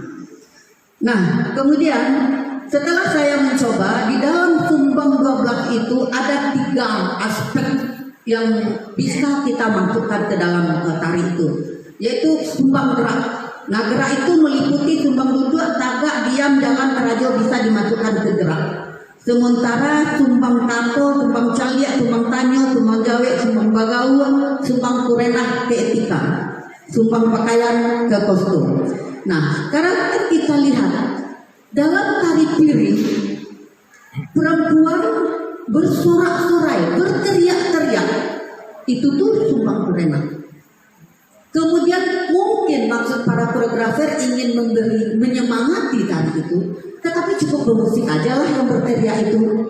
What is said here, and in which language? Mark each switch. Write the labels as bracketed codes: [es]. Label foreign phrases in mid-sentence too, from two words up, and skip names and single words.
[id] Nah, kemudian setelah saya mencoba, di dalam Sumbang 12 itu ada 3 aspek yang bisa kita masukkan ke dalam tari itu, yaitu sumbang gerak. Nah, gerak itu meliputi sumbang duduk, tagak, diam, jalan, terajo bisa dimasukkan ke gerak. Sementara sumbang kato, sumbang caliak, sumbang tanyo, sumbang jawe, sumbang bagaul, sumbang kurenah ke etika, sumbang pakaian ke kostum. Nah, sekarang kita lihat dalam tari piring, perempuan bersorak-sorai, berteriak-teriak, itu tuh sumbang kurenah. Kemudian mungkin maksud para koreografer ingin menyemangati tari itu, tetapi cukup bermusik aja lah yang berteriak itu.